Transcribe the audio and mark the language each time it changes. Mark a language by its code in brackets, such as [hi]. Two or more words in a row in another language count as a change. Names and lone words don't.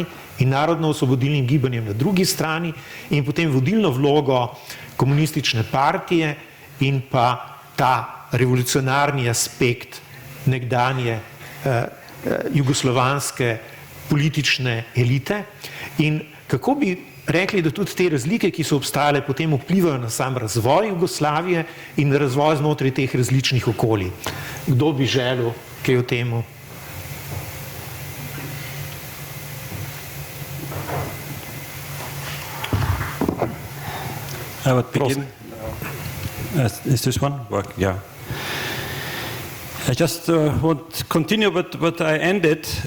[sl] in narodno-osvobodilnim gibanjem na drugi strani in potem vodilno vlogo komunistične partije in pa ta revolucionarni aspekt nekdanje jugoslovanske politične elite in kako bi rekli, da tudi te razlike, ki so obstajale, potem vplivajo na sam razvoj Jugoslavije in na razvoj znotraj teh različnih okolij. Kdo bi želel kaj o temu? [en] I would begin. Is this one working? Yeah. I just want to continue with what I ended.